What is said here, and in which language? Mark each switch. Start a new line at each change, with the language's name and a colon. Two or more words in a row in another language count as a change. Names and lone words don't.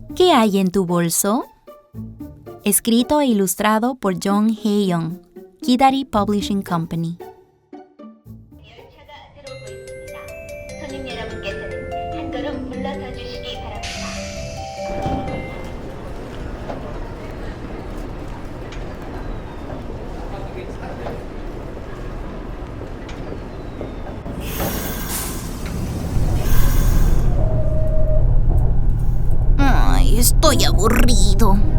Spanish: ¿Qué hay en tu bolso? Escrito e ilustrado por Jong Hae-young, Kidari Publishing Company.
Korean: 열차가 들어오고 있습니다. 손님 여러분께서는 한 걸음 물러서 주시기 바랍니다.
Spanish: Ay, estoy aburrido.